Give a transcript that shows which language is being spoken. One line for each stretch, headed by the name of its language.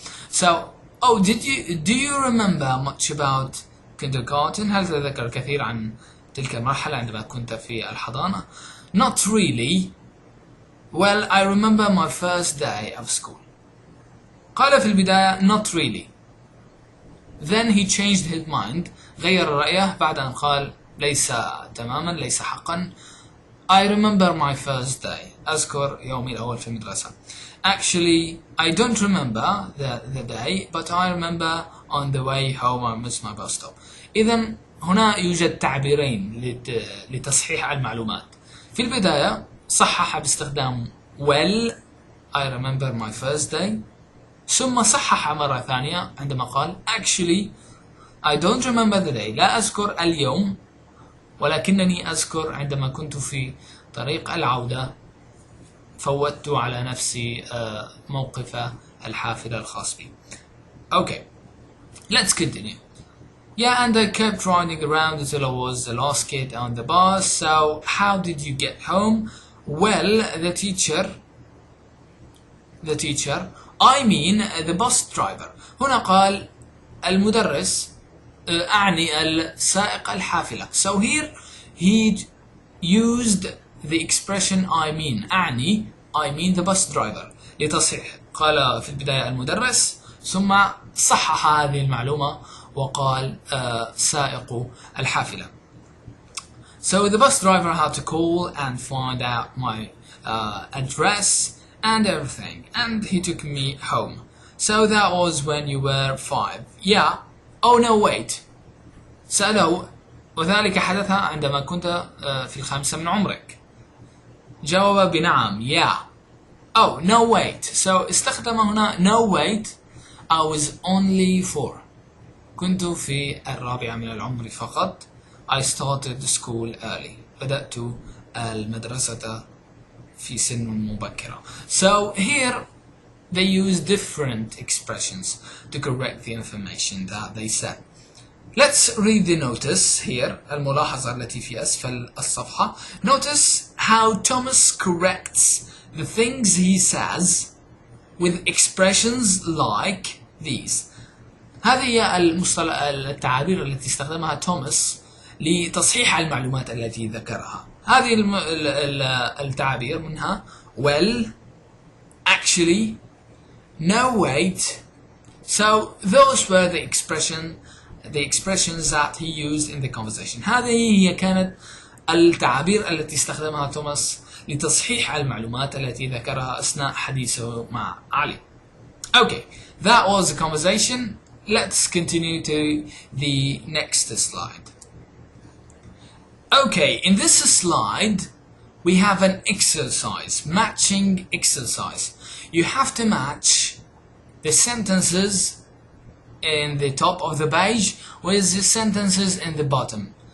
English: So, oh, do you remember much about kindergarten?
Arabic: هل تتذكر الكثير عن تلك المرحلة عندما كنت في الحضانة?
English: Not really. Well, I remember my first day of school.
Arabic: قال في البداية
English: not really. Then he changed his mind.
Arabic: غير رأيه بعد أن قال ليس تماما, ليس حقا.
English: I remember my first day.
Arabic: أذكر يومي الأول في المدرسة.
English: Actually, I don't remember the day, but I remember on the way home I missed my bus stop.
Arabic: إذن هنا يوجد تعبيرين لتصحيح المعلومات. في البداية صحح باستخدام
English: well, I remember my first day.
Arabic: ثم صحح مرة ثانية عندما قال
English: actually I don't remember the day.
Arabic: لا أذكر اليوم, ولكنني أذكر عندما كنت في طريق العودة فوتت على نفسي موقف الحافلة الخاص بي.
English: Okay, let's continue. Yeah, and I kept riding around until I was the last kid on the bus. So how did you get home? Well, the teacher, the bus driver.
Arabic: هنا قال المدرس, أعني السائق الحافلة.
English: So here he used the expression
Arabic: أعني
English: the bus driver
Arabic: لتصحيح. قال في البداية المدرس ثم صحح هذه المعلومة وقال سائق الحافلة.
English: So the bus driver had to call and find out my address and everything, and he took me home. So that was when you were 5. Yeah. Oh no wait.
Arabic: سأله, وذلك حدث عندما كنت في 5 من عمرك. جاوب بنعم.
English: Yeah. Oh, no wait. So
Arabic: استخدم هنا
English: no wait. I was only 4.
Arabic: كنت في الرابعة من العمر فقط.
English: I started school early.
Arabic: بدأت المدرسة في سن مبكرة.
English: So here they use different expressions to correct the information that they said. Let's read the notice here.
Arabic: الملاحظة التي في أسفل الصفحة.
English: Notice how Thomas corrects the things he says with expressions like these.
Arabic: هذه هي التعابير التي استخدمها توماس لتصحيح المعلومات التي ذكرها. هذه التعابير منها
English: well, actually, no wait. So those were the expressions that he used in the conversation.
Arabic: هذه هي كانت التعابير التي استخدمها توماس لتصحيح المعلومات التي ذكرها أثناء حديثه مع علي.
English: Okay, that was the conversation. Let's continue to the next slide. Okay, in this slide we have an exercise, matching exercise. You have to match the sentences in the top of the page with the sentences in the bottom.